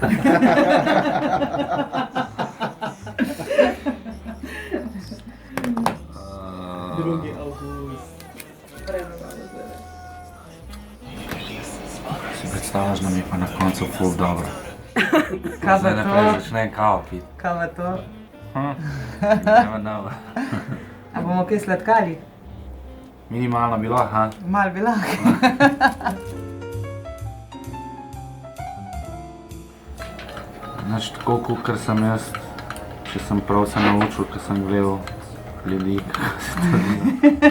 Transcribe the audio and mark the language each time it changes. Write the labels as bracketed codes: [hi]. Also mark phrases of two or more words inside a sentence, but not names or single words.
[sl] Drugi avgust. Si predstavljaš, da mi je pa na koncu ful dobro. Kaj Zdaj pa naprej to? začnem kavo piti. Kaj pa to? [en] Never know. [sl] A bomo kaj sladkali? Minimalno bi lahko, ha? Mal bi lahko. Znači, tako kakor sem jaz, če sem prav se naučil, ker sem gledal ljudi, kako se to dela.